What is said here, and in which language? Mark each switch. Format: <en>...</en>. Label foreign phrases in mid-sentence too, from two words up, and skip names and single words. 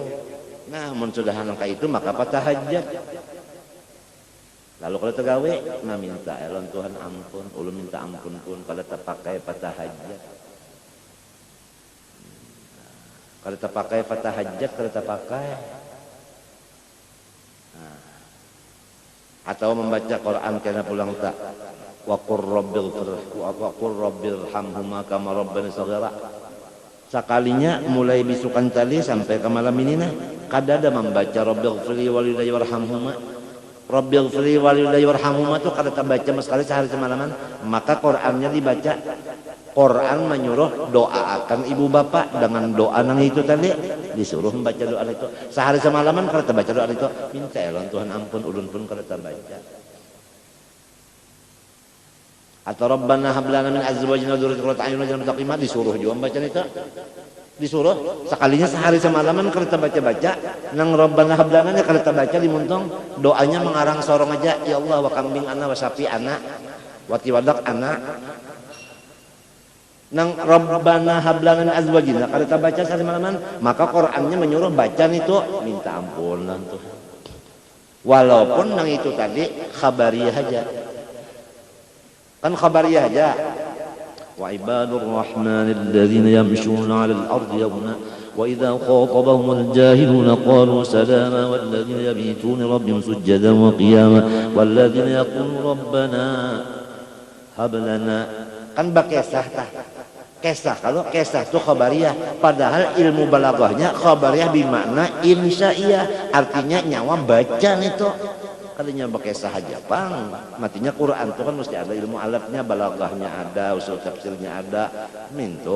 <bjn>Nah, mun sudah nangka itu maka patahajat. Lalu kalau tegawe, nah minta elon Tuhan ampun, ulun minta ampun pun kalau terpakai patahajat. Kalau terpakai patahajat, kalau terpakai. Nah. Atau membaca Quran kena pulang tak.</bjn> <ar>وقل ربّ ارحمهما كما ربّياني صغيرا.</ar> <bjn>Sekalinya mulai bisukan tali sampai ke malam ini nah kadada membaca</bjn> <ar>ربّ اغفر لي ولوالديّ وارحمهما. ربّ اغفر لي ولوالديّ وارحمهما</ar> <bjn>itu kada terbaca sekali sehari semalaman, maka Qur'annya dibaca.</bjn> <id>Quran menyuruh doakan ibu bapak dengan doa nang itu tadi, disuruh membaca doa itu.</id> <bjn>Sehari semalaman kada terbaca doa itu, minta elon Tuhan ampun ulun pun kada terbaca.</bjn> <ar>Atau ربّنا هب لنا من أزواجنا وذرّيّاتنا قرّة أعين واجعلنا للمتّقين</ar> <id>disuruh juga membaca itu.</id> <bjn>Disuruh sekalinya sehari semalaman kalau baca-baca nang</bjn> <ar>ربّنا هب لنا</ar> <bjn>nya kalau baca dimuntong doanya mengarang sorong aja</bjn> <ar>يا الله</ar> <bjn>wa kambing ana wa sapi ana wa tiwadak ana nang</bjn> <ar>ربّنا هب لنا من أزواجنا</ar> <bjn>kalau baca sehari semalaman maka Qur'annya menyuruh baca itu minta ampun Tuhan. Walaupun nang itu tadi khabariyah aja. Kan khabariyah aja.</bjn> <ar>وعباد الرحمن الذين يمشون على الأرض هونا وإذا خاطبهم الجاهلون قالوا سلاما والذين يبيتون لربهم سجدا وقياما والذين يقولون ربنا هب لنا</ar> <bjn>kan bakisah tah.</bjn> <id>Kisah kalau kisah itu khabariyah padahal ilmu balaghahnya</id> <ar>خبرية بمعنى إنشائية</ar> <id>artinya nyawa bacaan itu.</id> <bjn>Kalinya pakai sahaja bang, matinya Quran itu kan mesti ada ilmu alatnya, balaghahnya ada, usul tafsirnya ada, mintu.</bjn>